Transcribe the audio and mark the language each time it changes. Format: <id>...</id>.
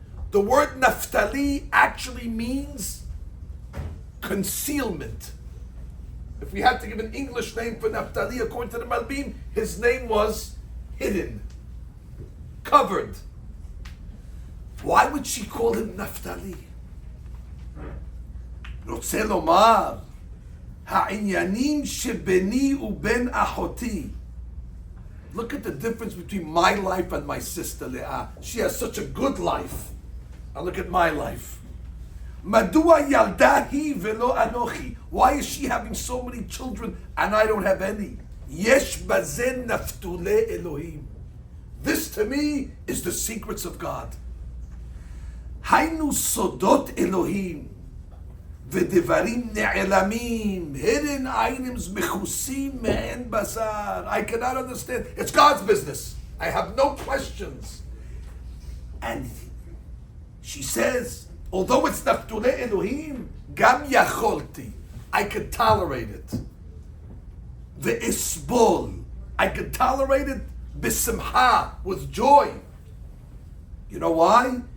<en>The word Naphtali actually means concealment. If we had to give an English name for Naphtali, according to the Malbim, his name was hidden, covered. Why would she call him Naphtali?</en> <he>רוצה לומר, העניינים שביני ובין אחותי.</he> <en>Look at the difference between my life and my sister Leah. She has such a good life. Now look at my life.</en> <he>מדוע ילדה היא ולא אנוכי?</he> <en>Why is she having so many children and I don't have any?</en> <he>יש בזה נפתולי אלוהים.</he> <en>This to me is the secrets of God.</en> <he>היינו סודות אלוהים ודברים נעלמים,</he> <en>hidden items</en> <he>מכוסים מעין בשר.</he> <en>I cannot understand. It's God's business. I have no questions. And she says, although it's</en> <he>נפתולי אלוהים, גם יכולתי.</he> <en>I could tolerate it. Ve'esbol. I could tolerate it b'simcha, with joy. You know why?</en>